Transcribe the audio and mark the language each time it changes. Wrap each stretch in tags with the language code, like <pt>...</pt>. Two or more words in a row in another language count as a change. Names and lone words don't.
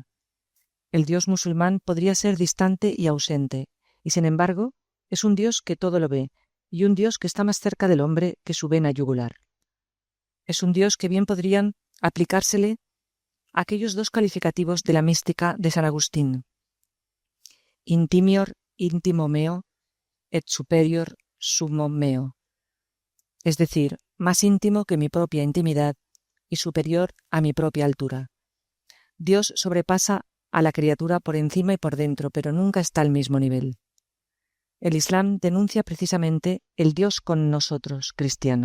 <es>El Dios musulmán podría ser distante y ausente, y sin embargo es un Dios que todo lo ve, y un Dios que está más cerca del hombre que su vena yugular. Es un Dios que bien podrían aplicársele aquellos dos calificativos de la mística de San Agustín:</es> <la>intimior intimo meo et superior summum meo,</la> <es>es decir, más íntimo que mi propia intimidad y superior a mi propia altura. Dios sobrepasa a la criatura por encima y por dentro, pero nunca está al mismo nivel. El Islam denuncia precisamente el Dios con nosotros, cristiano.</es>